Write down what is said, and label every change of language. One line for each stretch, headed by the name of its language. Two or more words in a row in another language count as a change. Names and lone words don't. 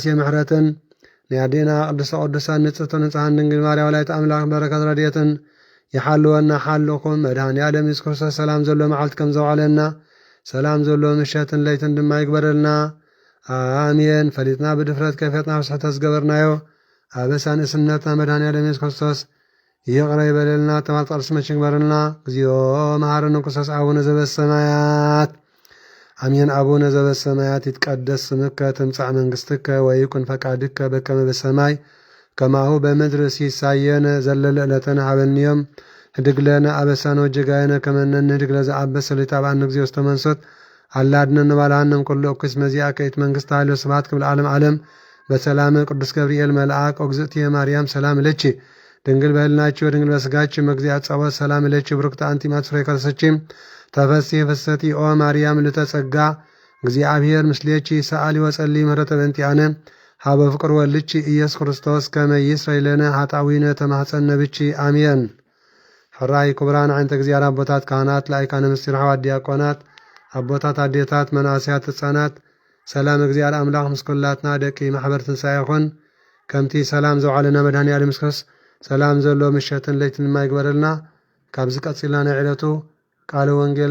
Tigrinya: ምሕረትን ንያዴና
Geez: ቅድስተ ቅዱሳን ንጽሕተ ንጹሐን ድንግል ማርያም ወላዲተ አምላክ
Tigrinya: በረከት ረድኤትን ይሓልወና ሓልኹም መድኃኔ ዓለም ኢየሱስ ክርስቶስ ሰላም ዘሎ መዓልቲ ከም ዘውዓለና ሰላም ዘሎ ምሸትን ለይትን ድማ ይግበረልና አሜን። ፈሊጥና ብድፍረት ከፈትና ብስሕተት ዝገበርናዮ አበሳ ንእስነትና መድኃኔ ዓለም ኢየሱስ ክርስቶስ ይቅር ይበለልና ተማልቀ ርስመች ይግበረልና።
Geez: እግዚኦ መሐረነ ክርስቶስ አቡነ ዘበሰማያት አሜን። አቡነ ዘበሰማያት ይትቀደስ ስምከ ትምጻእ መንግሥትከ ወይኩን ፈቃድከ በከመ በሰማይ ከማሁ በምድር ሲሳየነ ዘለለ ዕለተነ ሀበነ ዮም ህድግ ለነ አበሳነ ወጌጋየነ ከመ ንሕነግ ለዘአበሰ ሰሊጣን እግዚኦ ውስተ መንሱት አላድነነ ባልሃንም ኩሉ እኩይ መዚአከ ይእቲ መንግሥተ ኃይል ወስብሐት ክብል ዓለም ዓለም በሰላም ቅዱስ ገብርኤል መልአክ ኦግዝእትየ ማርያም ሰላም ለኪ ድንግል በህልናችሁ ወድንግል በሥጋችሁ መግዚአት ጸወት ሰላም ለኪ ብሩክት አንቲ እምአንስት ፍሬ ከርሥኪ ተፈሥሒ ፍስሕቲ ኦ ማርያም ልዕልተ ጸጋ እግዚአብሔር ምስሌኪ ሰአሊ ወጸሊ ምህረተ በእንቲአነ ሀበ ፍቅር ወልድኪ ኢየሱስ ክርስቶስ ከመ ይስረይ ለነ ኃጣውኢነ ተማኅፀነ ብኪ አሜን።
Tigrinya: ሕራይ ክቡራን ዓይነተ እግዚአብሔር አቦታት ካህናት ላይካነ ምስጢር ሐዋርያት ዲያቆናት አቦታት አዴታት መናእስያት ሕፃናት ሰላም እግዚአብሔር አምላክ ምስ ኩላትና ደቂ ማሕበር ትንሣኤ ይኹን። ከምቲ ሰላም ዘውዓለና መድኃኔ ዓለም ኢየሱስ ክርስቶስ ሰላም ዘሎ ምሸትን ለይትን ድማ ይግበረልና። ካብዚ ቀፂልና ናይ ዕለቱ ቃለ ወንጌል